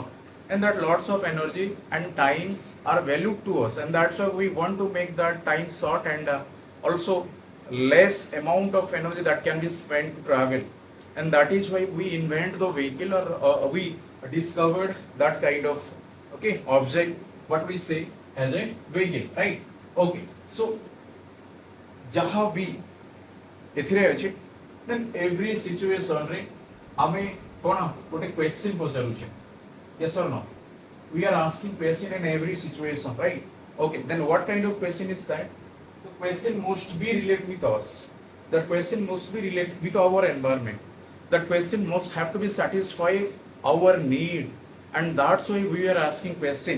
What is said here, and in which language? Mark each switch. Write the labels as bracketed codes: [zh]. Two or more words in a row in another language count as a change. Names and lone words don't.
[en] And that lots of energy and times are valued to us, and that's why we want to make that time short, and also less amount of energy that can be spent to travel. And that is why we invent the vehicle, or we discovered that kind of okay, object, what we say as a vehicle, right? Okay, so [hi] जहाँ भी [or] ଏଥିରେ ଅଛି [en] then every situation [or] ରେ ଆମେ କ'ଣ ଗୋଟେ question ପଚାରୁଛେ, [en] yes or no? We are asking question in every situation, right? Okay, then what kind of question is that? The question must be related with us. That question must be related with our environment. That question must have to be satisfy our need, and that's why we are asking question.